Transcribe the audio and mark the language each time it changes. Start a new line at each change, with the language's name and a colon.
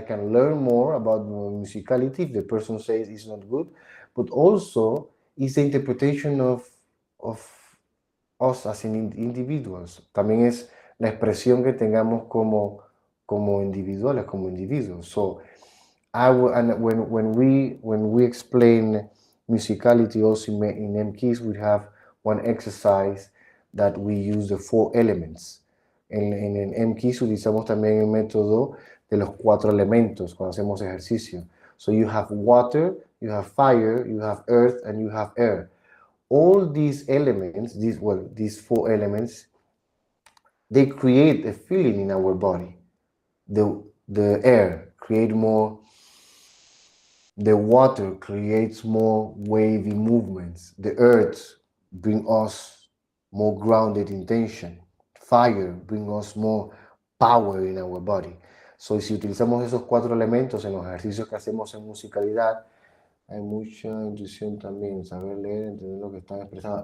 English: I can learn more about musicality if the person says it's not good. But also, it's the interpretation of us as individuals.
Spanish: También es la expresión que tengamos como individuales, como individuos.
English: So, and when we explain musicality also in Mkiz, we have one exercise that we use the 4 elements.
Spanish: En Mkiz utilizamos también el método de los 4 elementos cuando hacemos ejercicio.
English: So you have water, you have fire, you have earth, and you have air. All these elements, these 4 elements, they create a feeling in our body. The air create more, the water creates more wavy movements. The earth bring us more grounded intention. Fire bring us more power in our body.
Spanish: So, si utilizamos esos 4 elementos en los ejercicios que hacemos en musicalidad, hay mucha intuición también, saber leer, entender lo que están expresando.